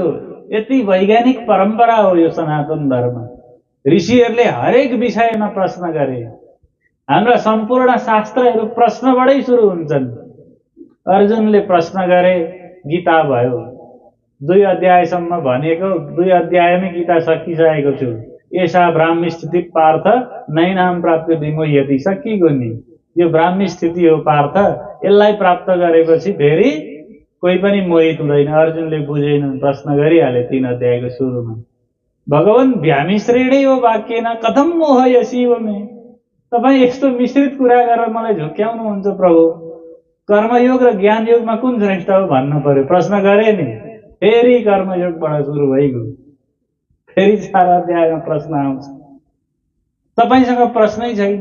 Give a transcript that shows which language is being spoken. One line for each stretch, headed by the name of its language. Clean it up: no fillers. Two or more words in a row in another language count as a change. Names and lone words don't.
Nepali: यति वैज्ञानिक परम्परा हो यो सनातन धर्म। ऋषिहरूले हरेक विषयमा प्रश्न गरे। हाम्रा सम्पूर्ण शास्त्रहरू प्रश्नबाटै सुरु हुन्छन्। अर्जुनले प्रश्न गरे, गीता भयो, 2 अध्यायसम्म भनेको, 2 अध्यायमै गीता सकिसकेको छु।
Sanskrit: एषा ब्राह्मी स्थिति पार्थ नैनाम प्राप्ति विमोह्यति।
Nepali: सकिगयो नि, यो ब्राह्मी स्थिति हो पार्थ, यसलाई प्राप्त गरेपछि फेरि कोही पनि मोहित हुँदैन। अर्जुनले बुझेनन्, प्रश्न गरिहाले 3 अध्यायको सुरुमा।
Sanskrit: भगवान व्यामिश्रेणै हो वाक्येन कथम मोहयसीव मे।
Nepali: तपाईँ यस्तो मिश्रित कुरा गरेर मलाई झुक्क्याउनुहुन्छ प्रभु। कर्मयोग र ज्ञान योगमा कुन श्रेष्ठ हो भन्नु पर्यो। प्रश्न गरे नि, फेरि कर्मयोगबाट सुरु भइगयो, फेरि 4 अध्यायमा प्रश्न आउँछ। तपाईसँग प्रश्नै छैन।